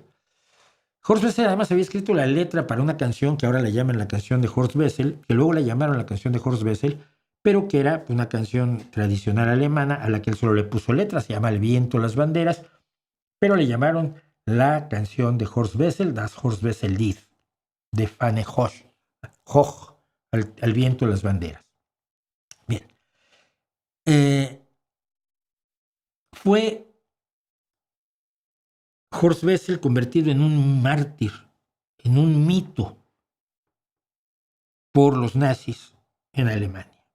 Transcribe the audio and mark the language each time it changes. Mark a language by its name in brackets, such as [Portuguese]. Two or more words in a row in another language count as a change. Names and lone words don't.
[Spanish] Horst Wessel además había escrito la letra para una canción que ahora la llaman la canción de Horst Wessel, que luego la llamaron la canción de Horst Wessel, pero que era una canción tradicional alemana a la que él solo le puso letras, se llama El viento, las banderas, pero le llamaron la canción de Horst Wessel, Das Horst Wessel Lied, de Fahne Hoch, al viento, las banderas. Bien. Fue Horst Wessel convertido en un mártir, en un mito por los nazis en Alemania.